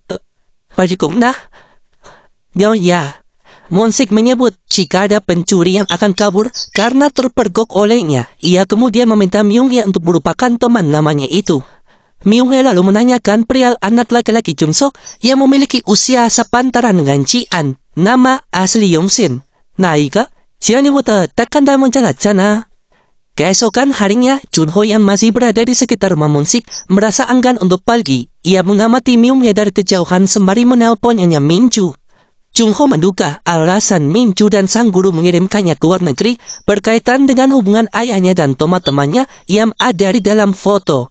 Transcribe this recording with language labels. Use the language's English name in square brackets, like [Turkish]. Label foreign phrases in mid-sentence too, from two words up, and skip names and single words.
[Indonesian] Nah, ya, Moonsik menyebut jika ada pencuri yang akan kabur karena terpergok olehnya. Ia kemudian meminta Myunghae untuk melupakan teman lamanya itu. Myunghae lalu menanyakan perihal anak laki-laki Junsok yang memiliki usia sepantaran dengan Jian, nama asli Yongsin. [Korean] 나이가 지안이보다 딱 한 달 먼저 났잖아. [Indonesian] Keesokan harinya, Junho yang masih berada di sekitar rumah Moonsik merasa enggan untuk pergi. Ia mengamati Myunghae dari kejauhan sembari menelponnya Minju. Junho menduga alasan Minju dan sang guru mengirimkannya ke luar negeri berkaitan dengan hubungan ayahnya dan teman-temannya yang ada di dalam foto.